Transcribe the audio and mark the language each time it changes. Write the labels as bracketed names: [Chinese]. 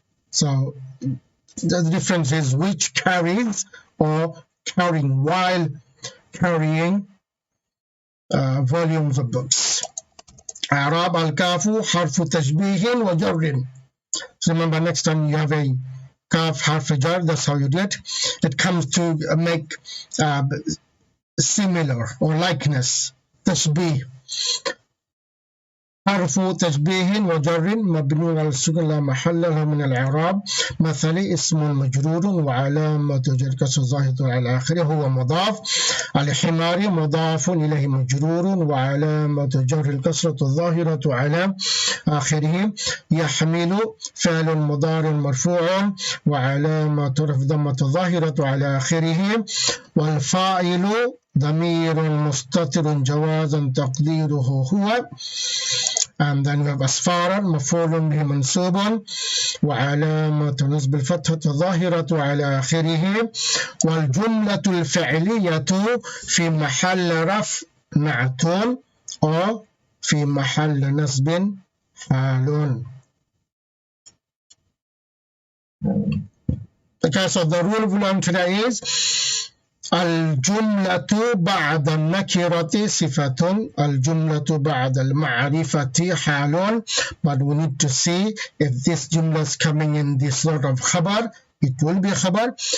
[English] So the difference is which carries or carrying, while carrying volumes of books. [Arabic] Arab al-kafu harfu tashbihin wa jarrin. [English] So remember, next time you have a kaf harf jar, that's how you do it. It comes to make similar or likeness, tashbih. [Arabic] حرف تشبيه وجر مبني على السكون لا محل له من الإعراب. مثل اسم مجرور وعلامة جر كسر ظاهرة على آخره هو مضاف. الحمار مضاف إليه مجرور وعلامة جر الكسرة الظاهرة على آخره. يحمل فعل مضارع مرفوع وعلامة رفع ضمة ظاهرة على آخره. والفاعل ضمير مستتر جوازا تقديره هو. [English] And then we have [Arabic] أسفارا مفعول به منصوب وعلامة نصب الفتحة الظاهرة على آخره. والجملة الفعلية في محل رفع نعت أو في محل نصب حال. [English] Okay, so the rule we learned today is [Arabic] الجملة بعد النكرة صفة. الجملة بعد المعرفة حال. [English] But we need to see if this jumla is coming in the slot of خبر, it will be خبر.